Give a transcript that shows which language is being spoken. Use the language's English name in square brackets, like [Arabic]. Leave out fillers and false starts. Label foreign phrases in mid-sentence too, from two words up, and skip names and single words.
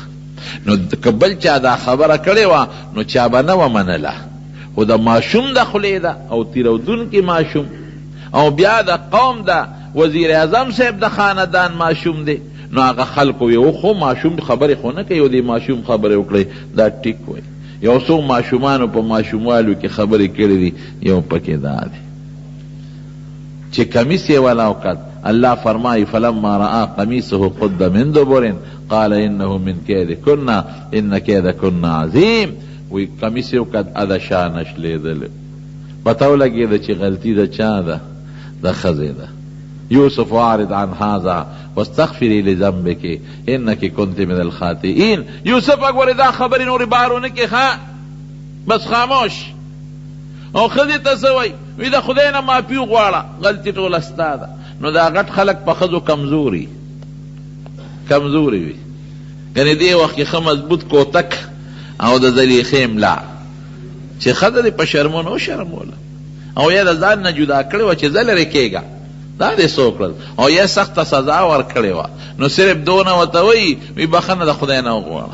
[Pashto] نو که بل چا دا خبره کړې وه نو چا به نه وه منله، خو د ماشوم د خولې ده او تیرودونکي ماشوم، او بیا د قوم د وزیر اعظم صاحب د خاندان ماشوم دی، نو هغه خلکو یو خو ماشوم خبرې خو نه کوي، او د ماشوم خبرې وکړئ دا ټیک وی. یو څو ماشومانو په ماشوموالو کې خبرې کړې دي، یو پکې دا دی چې کمیس یې ولاوکت. الله فرمایي [Arabic] فلما رأى قمیصه قد من دبر قال انه من کیدکن ان کیدکن عظیم. [Pashto] وی کمیس یې وکت اده شا نشلیدل، پته ولګېده چې غلطي د چا ده؟ د ښځې ده. [Arabic] یوسف اعرض عن هذا واستغفري لذنبك انك كنت من الخاطئين. [Pashto] یوسف اګوره دا خبرې نورې بارونه کې ښه بس خاموش. او ښځې ته څه وایي؟ وی د خدای نه معافي وغواړه، غلطي ټوله ستا ده. نو دا غټ خلک په ښځو کمزوري وي، یعنې دې وخت کې ښه مضبوط کوتک او د زلیخې ملا چې ښځه دې په شرمونه وشرموله او یا د ځان نه جدا کړې وه چې زه لرې کېږه دا دې څه وکړل او یا سخته سزا ورکړې وه نو صرف دونه ورته وایي وی بخښنه د خدای نه وغواړه.